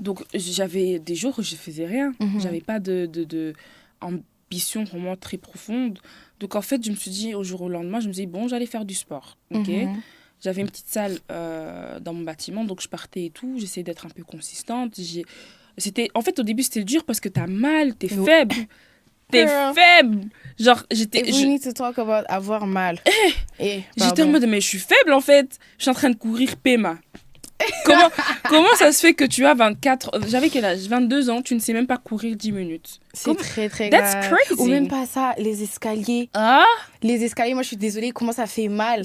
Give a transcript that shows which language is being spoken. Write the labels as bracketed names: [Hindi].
[French] Donc, j'avais des jours où je faisais rien. J'avais pas de ambition vraiment très profonde. Donc, en fait, je me suis dit, au jour au lendemain, je me suis dit, bon, j'allais faire du sport. Ok. J'avais une petite salle dans mon bâtiment, donc je partais et tout. J'essayais d'être un peu consistante. En fait, au début, c'était dur parce que t'as mal, t'es faible. T'es [English] Girl. [French] faible. Genre, [English] We need to talk about [French] avoir mal. j'étais en mode, mais je suis faible, en fait. Je suis en train de courir PMA. Comment ça se fait que tu as 24... J'avais quel âge? 22 ans, tu ne sais même pas courir 10 minutes. C'est très, très [English] That's [French] grave. [English] crazy. [French] Ou même pas ça, les escaliers. Ah, Les escaliers, moi, je suis désolée, comment ça fait mal.